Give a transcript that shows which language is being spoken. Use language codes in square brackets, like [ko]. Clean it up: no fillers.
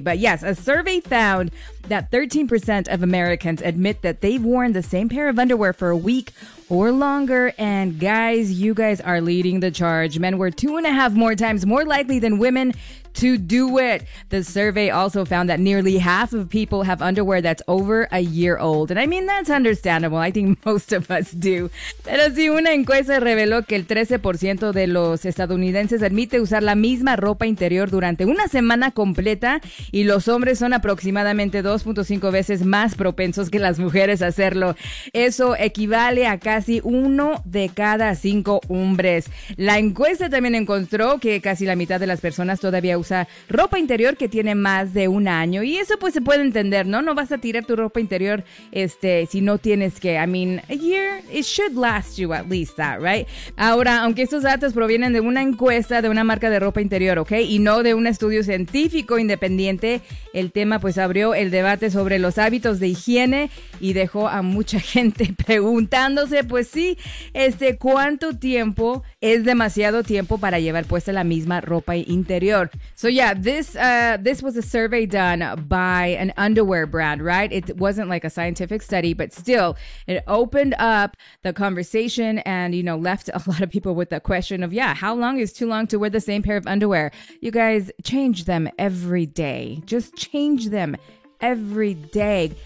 [en] But yes, a survey found that 13% of Americans admit that they've worn the same pair of underwear for a week or longer. And guys, you guys are leading the charge. Men were 2.5 more times more likely than women to do it. The survey also found that nearly half of people have underwear that's over a year old. And I mean, that's understandable. I think most of us do. [es] Pero si una encuesta reveló que el 13% de los estadounidenses admite usar la misma ropa interior durante una semana completa, y los hombres son aproximadamente 2.5 veces más propensos que las mujeres a hacerlo. Eso equivale a casi uno de cada cinco hombres. La encuesta también encontró que casi la mitad de las personas todavía usa ropa interior que tiene más de un año. Y eso pues se puede entender, ¿no? No vas a tirar tu ropa interior si no tienes que. [en] I mean, a year, it should last you at least that, right? [es] Ahora, aunque estos datos provienen de una encuesta de una marca de ropa interior, ¿ok? Y no de un estudio científico independiente, el tema pues abrió el debate sobre los hábitos de higiene y dejó a mucha gente preguntándose, pues sí, ¿cuánto tiempo es demasiado tiempo para llevar puesta la misma ropa interior? [en] So yeah, this was a survey done by an underwear brand, right? It wasn't like a scientific study, but still, it opened up the conversation and, you know, left a lot of people with the question of, yeah, how long is too long to wear the same pair of underwear? You guys, change them every day. Just change them every day.